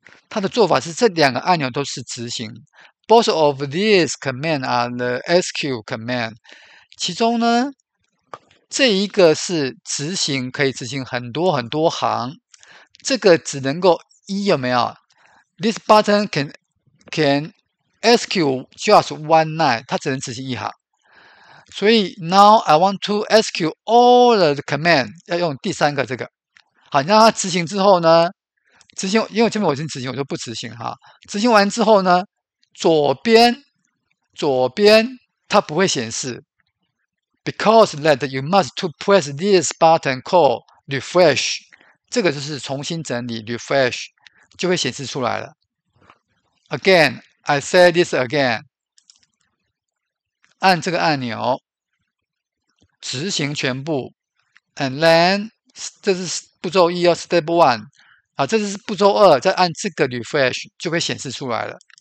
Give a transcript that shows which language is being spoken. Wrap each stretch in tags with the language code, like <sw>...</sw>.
<zh>它的做法是这两个按钮都是执行。</zh> <en>Both of these command are the execute command。</en> <zh>其中呢，这一个是执行，可以执行很多行。这个只能够有没有 ？</zh> <en>This button can execute just one line，</en> <zh>它只能执行一行。</zh> <en>所以 now I want to execute all the command，</en> <zh>要用第三个这个。好，让它执行之后呢，因为这边我已经执行，我就不执行哈。执行完之后呢，左边它不会显示 ，</zh> <en>because that you must to press this button called refresh，</en> <zh>这个就是重新整理 refresh 就会显示出来了。</zh> <en>Again, I say this again，</en> <zh>按这个按钮执行全部 ，and then 这是步骤1哦 ，Step 1。啊，这是步骤2，再按这个 refresh 就会显示出来了。</zh>